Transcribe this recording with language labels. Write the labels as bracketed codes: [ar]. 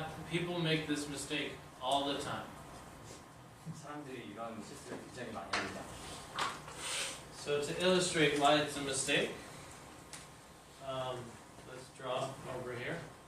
[en] People make this mistake all the time. [ko] 사람들이 이런 실수를 굉장히 많이 합니다. [en] So to illustrate why it's a mistake, let's draw over here.